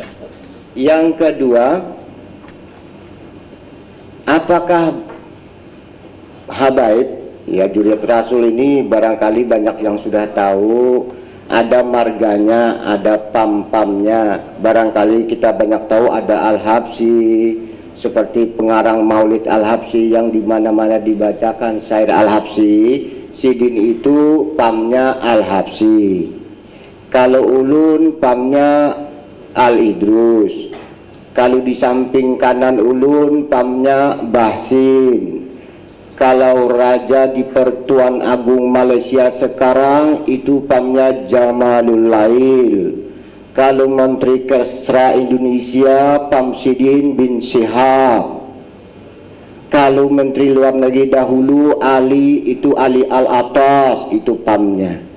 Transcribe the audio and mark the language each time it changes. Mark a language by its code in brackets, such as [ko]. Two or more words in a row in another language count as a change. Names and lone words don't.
[id] Yang kedua, apakah habaib, ya Juriyat Rasul ini barangkali banyak yang sudah tahu, ada marganya, ada pam-pamnya. Barangkali kita banyak tahu ada Al-Habsyi, seperti pengarang Maulid Al-Habsyi yang dimana-mana dibacakan syair Al-Habsyi. [bjn] Sidin itu pamnya Al-Habsyi. Kalau ulun pamnya Al-Idrus. Kalau di samping kanan ulun pamnya Bahsin. [id] Kalau raja di Pertuan Agung Malaysia sekarang itu pamnya Jamalul Lail. [bjn] Kalau Menteri Kesra Indonesia Pam Sidin bin Syihab. [id] Kalau Menteri Luar Negeri dahulu Ali itu Ali Al-Atas, itu pamnya.